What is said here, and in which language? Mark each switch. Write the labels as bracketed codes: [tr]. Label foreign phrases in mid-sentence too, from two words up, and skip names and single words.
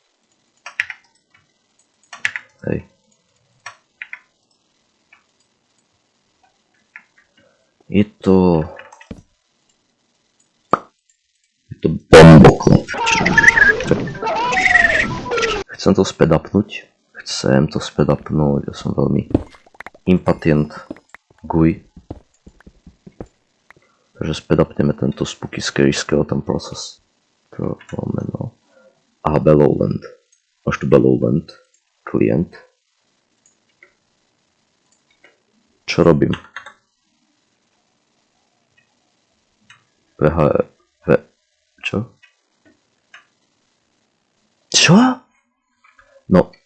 [sk] Hej. Je to bomboklep. Chcem to späť upnúť. Ja som veľmi [en] impatient guj. [sk] Takže späť upneme tento [en] spooky scary skeleton process. [sk] To máme no. Aha, Bellowland. Máš tu Bellowland. Klient. Čo robím? Čo? Čo? No.